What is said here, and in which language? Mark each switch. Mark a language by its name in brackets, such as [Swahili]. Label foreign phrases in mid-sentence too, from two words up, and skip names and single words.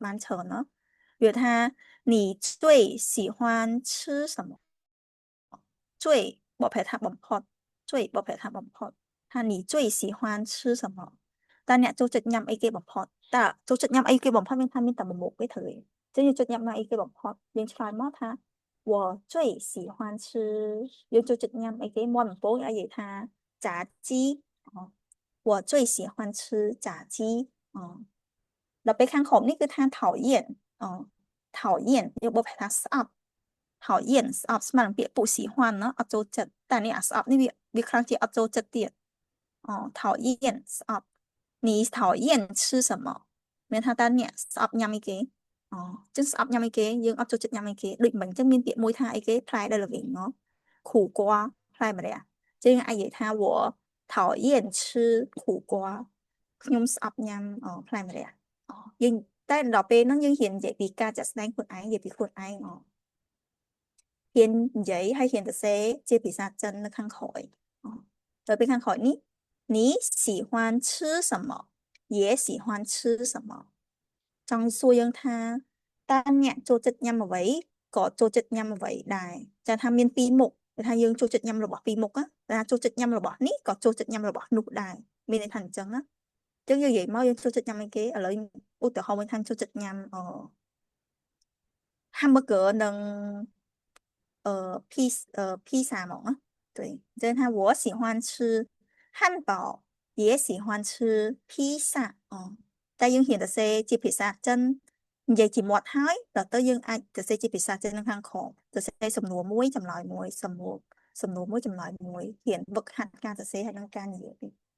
[Khmer] បានច្រើនเนาะវាថា [Chinese] 你最喜欢吃什么最 [Khmer] បបប្រែថាបំផុត最បបប្រែថាបំផុតថា [Chinese] 你最喜欢吃什么 [Khmer] តើអ្នកចូលចិត្តញ៉ាំអីគេបំផុតតើចូលចិត្តញ៉ាំអីគេបំផុតមានថាមានតែមួយមុខទេត្រូវទេចឹងយើងចូលចិត្តញ៉ាំអីគេបំផុតយើងឆ្លើយមកថា [Chinese] 我最喜欢吃 [Khmer] យើងចូលចិត្តញ៉ាំអីគេមាត់ដំបូងឲ្យនិយាយថា [Chinese] 炸鸡我最喜欢吃炸鸡 [Khmer] ដល់ពេលខាងក្រោមនេះគឺថា [Chinese] 讨厌讨厌 [Khmer] យើងបបប្រែថាស្អប់讨厌ស្អប់ស្មើនឹងពាក្យ [Chinese] 不喜欢 [Khmer] เนาะអត់ចូលចិត្តតែនេះអាស្អប់នេះវាខ្លាំងជាអត់ចូលចិត្តទៀត讨厌ស្អប់ [Chinese] 你讨厌吃什么 [Khmer] មានថាតើអ្នកស្អប់ញ៉ាំអីគេចឹងស្អប់ញ៉ាំអីគេយើងអត់ចូលចិត្តញ៉ាំអីគេដូចមិនចឹងមានពាក្យមួយថាអីគេផ្លែ ដែលល្វីង苦瓜ផ្លែម្រះចឹងអាចនិយាយថា [Chinese] 我讨厌吃苦瓜 [Khmer] ខ្ញុំស្អប់ញ៉ាំផ្លែម្រះយើងតែដល់ពេលហ្នឹងយើងហ៊ាននិយាយពីការចាក់ស្ដែងខ្លួនឯងនិយាយពី ខ្លួនឯងហ៊ាននិយាយហើយហ៊ានសរសេរជាភាសាចិននៅខាងក្រោយទៅពេលខាងក្រោយនេះ [Chinese] 你喜欢吃什么也喜欢吃什么 [Khmer] ចង់សួរយើងថាតើអ្នកចូលចិត្តញ៉ាំអ្វីក៏ចូលចិត្តញ៉ាំអ្វីដែរចាថាមានពីរមុខគឺថាយើងចូលចិត្តញ៉ាំរបស់ពីរមុខណាតែចូលចិត្តញ៉ាំរបស់នេះក៏ចូលចិត្តញ៉ាំរបស់នោះដែរមានន័យថាអញ្ចឹងណាអញ្ចឹងយើងនិយាយមកយើងចូលចិត្តញ៉ាំអីគេឥឡូវឧទាហរណ៍មួយថាចូលចិត្តញ៉ាំ hamburger និង披萨ហ្មងណា [Chinese] 对就是他我喜欢吃汉堡也喜欢吃披萨 [Khmer] តែយើងហ៊ានទៅសេជាភាសាចិននិយាយជាមាត់ហើយដល់ទៅយើងអាចទៅសេជាភាសាចិននៅខាងក្រោមទៅសេសំណួរមួយចម្លើយមួយសំណួរមួយចម្លើយមួយហ៊ានវឹកហាត់ការសរសេរហើយនឹងការនិយាយ